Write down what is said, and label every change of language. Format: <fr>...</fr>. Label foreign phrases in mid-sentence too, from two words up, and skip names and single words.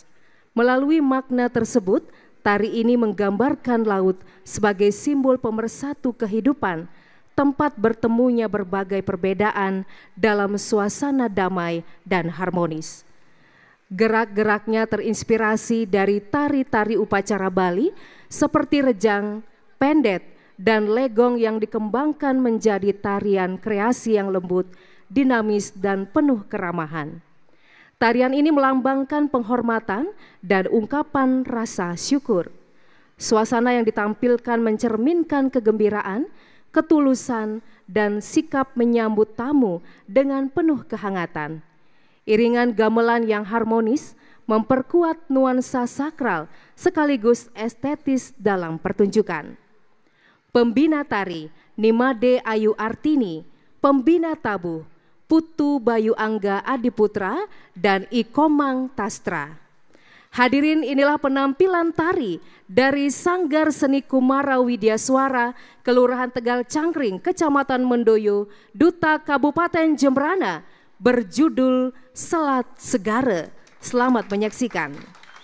<id>Melalui makna tersebut, tari ini menggambarkan laut sebagai simbol pemersatu kehidupan, tempat bertemunya berbagai perbedaan dalam suasana damai dan harmonis. Gerak-geraknya terinspirasi dari tari-tari upacara Bali seperti rejang, pendet, dan legong yang dikembangkan menjadi tarian kreasi yang lembut, dinamis, dan penuh keramahan. Tarian ini melambangkan penghormatan dan ungkapan rasa syukur. Suasana yang ditampilkan mencerminkan kegembiraan, ketulusan, dan sikap menyambut tamu dengan penuh kehangatan. Iringan gamelan yang harmonis memperkuat nuansa sakral sekaligus estetis dalam pertunjukan. Pembina tari Nimade Ayu Artini, pembina tabuh Putu Bayu Angga Adiputra, dan Ikomang Tastra. Hadirin, inilah penampilan tari dari Sanggar Seni Kumara Widyaswara, Kelurahan Tegal Cangkring, Kecamatan Mendoyo, Duta Kabupaten Jembrana, berjudul Selat Segara. Selamat menyaksikan.</id>